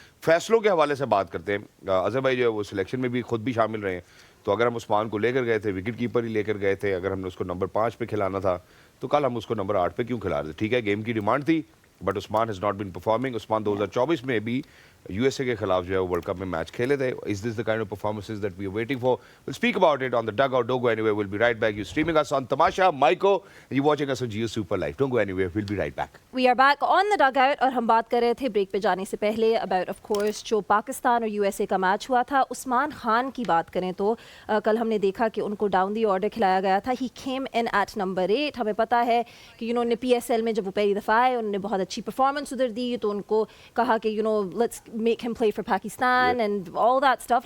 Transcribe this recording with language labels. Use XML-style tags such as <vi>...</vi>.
<ur>فیصلوں کے حوالے سے بات کرتے ہیں. اظہر بھائی جو ہے وہ سلیکشن میں بھی خود بھی شامل رہے ہیں, تو اگر ہم عثمان کو لے کر گئے تھے, وکٹ کیپر ہی لے کر گئے تھے, اگر ہم نے اس کو نمبر 5 پہ کھلانا تھا تو کل ہم اس کو نمبر 8 پہ کیوں کھلا رہے تھے. ٹھیک ہے, گیم کی ڈیمانڈ تھی, but Usman</ur> <en>Has not been performing.</en> <ur>عثمان 2024 میں بھی یو ایس اے کے خلاف جو ہے ورلڈ کپ میں میچ کھیلے تھے.</ur> <en>Is this the kind of performances that we are waiting for? We'll speak about it on the Dugout. Don't go anywhere. We'll be right back. You're streaming us on Tamasha, Maiko, and you're watching us on Jio Super Live. Don't go anywhere. We'll be right back. We are back on the Dugout,</en> <ur>اور ہم بات کر رہے تھے break پہ جانے سے پہلے</ur> <en>about of course</en> <ur>جو پاکستان اور USA کا میچ ہوا تھا. عثمان خان کی بات کریں تو کل ہم نے دیکھا کہ ان کو</ur> <en>down the order</en> <ur>کھلایا گیا تھا.</ur> <en>He came in at number 8.</en> <ur>ہمیں پتہ ہے کہ انہوں نے PSL میں جب وہ پہلی دفعہ آئے انہوں نے بہت اچھی پرفارمنس ادھر دی, تو ان کو کہا کہ</ur> <en>let's make him play for</en> <ur>Pakistan</ur> <en>And all that stuff.</en>